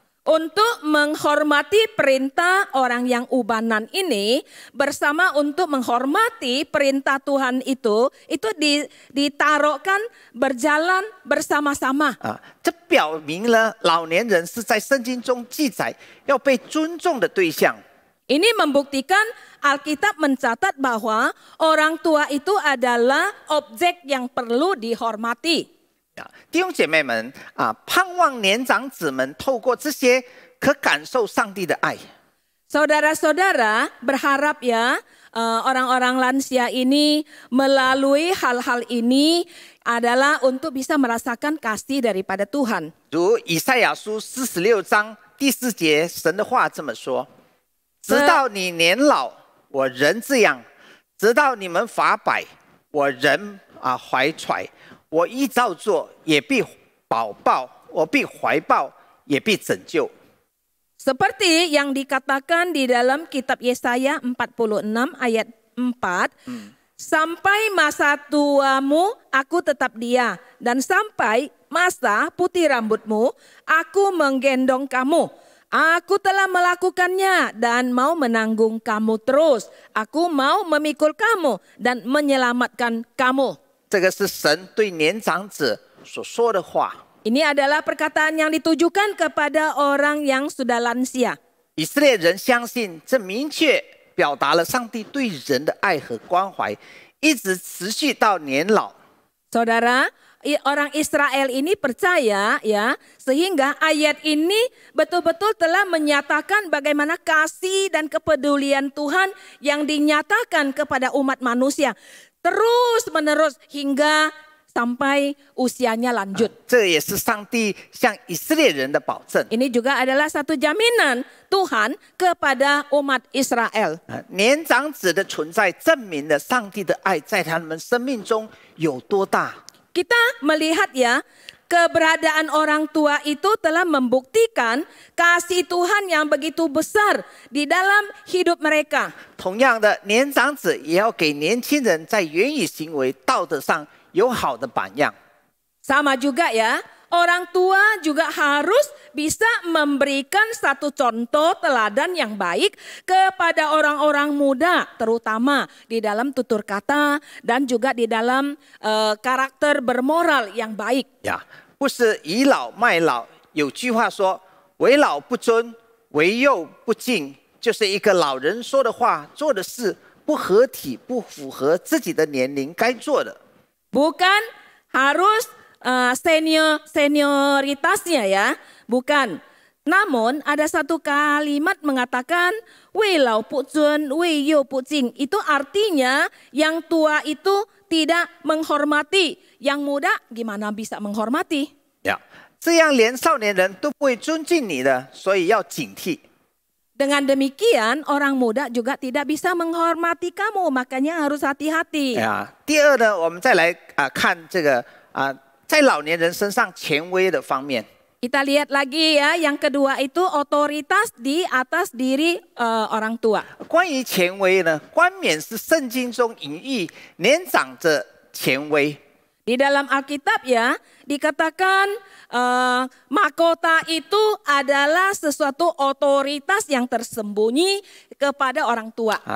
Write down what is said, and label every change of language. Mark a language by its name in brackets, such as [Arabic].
[Indonesian] Untuk menghormati perintah orang yang ubanan ini bersama untuk menghormati perintah Tuhan itu ditaruhkan berjalan bersama-sama. [Chinese] 啊，这表明了老年人是在圣经中记载要被尊重的对象。 [Indonesian] Ini membuktikan Alkitab mencatat bahwa orang tua itu adalah objek yang perlu dihormati. [Chinese] 弟兄姐妹们啊，盼望年长子们透过这些可感受上帝的爱。 [Indonesian] Saudara-saudara berharap ya orang-orang lansia ini melalui hal-hal ini adalah untuk bisa merasakan kasih daripada Tuhan. [Chinese] 如以赛亚书46章第4节，神的话这么说：直到你年老，我仍这样；直到你们发白，我仍怀揣。我依照做，也必保抱；我必怀抱，也必拯救。 [Indonesian] Seperti yang dikatakan di dalam kitab Yesaya 46 ayat 4, sampai masa tuamu aku tetap dia, dan sampai masa putih rambutmu aku menggendong kamu. Aku telah melakukannya dan mau menanggung kamu terus. Aku mau memikul kamu dan menyelamatkan kamu. [Chinese] 这个是神对年长者所说的话。 [Indonesian] Ini adalah perkataan yang ditujukan kepada orang yang sudah lansia. [Chinese] 以色列人相信，这明确表达了上帝对人的爱和关怀，一直持续到年老。 [Indonesian] Saudara, orang Israel ini percaya ya, sehingga ayat ini betul-betul telah menyatakan bagaimana kasih dan kepedulian Tuhan yang dinyatakan kepada umat manusia. Terus menerus hingga sampai usianya lanjut. [Chinese] 这也是上帝向以色列人的保证。 [Indonesian] Ini juga adalah satu jaminan Tuhan kepada umat Israel. [Chinese] 年长子的存在证明了上帝的爱在他们生命中有多大。 [Indonesian] Kita melihat ya, keberadaan orang tua itu telah membuktikan kasih Tuhan yang begitu besar di dalam hidup mereka. [Chinese] 同样的，年长子也要给年轻人在言语行为、道德上有好的榜样。 [Indonesian] Sama juga ya, orang tua juga harus bisa memberikan satu contoh teladan yang baik kepada orang-orang muda, terutama di dalam tutur kata dan juga di dalam karakter bermoral yang baik. [Chinese] 呀，不是倚老卖老。有句话说：“为老不尊，为幼不敬”，就是一个老人说的话、做的事不合体、不符合自己的年龄该做的。 [Indonesian] Bukan harus senioritasnya ya, bukan. Namun ada satu kalimat mengatakan [Chinese] wei lau pu zun, wei you pu jing. [Indonesian] Itu artinya yang tua itu tidak menghormati, yang muda gimana bisa menghormati? [Chinese] 呀，这样连少年人都不会尊敬你的，所以要警惕。 [Indonesian] Dengan demikian orang muda juga tidak bisa menghormati kamu, makanya harus hati-hati. [Chinese] 呀，第二呢，我们再来看这个在老年人身上权威的方面。 [Indonesian] Kita lihat lagi ya, yang kedua itu otoritas di atas diri orang tua. [Chinese] 关于权威呢，冠冕是圣经中隐喻年长者权威。 [Indonesian] Di dalam Alkitab ya, dikatakan mahkota itu adalah sesuatu otoritas yang tersembunyi kepada orang tua.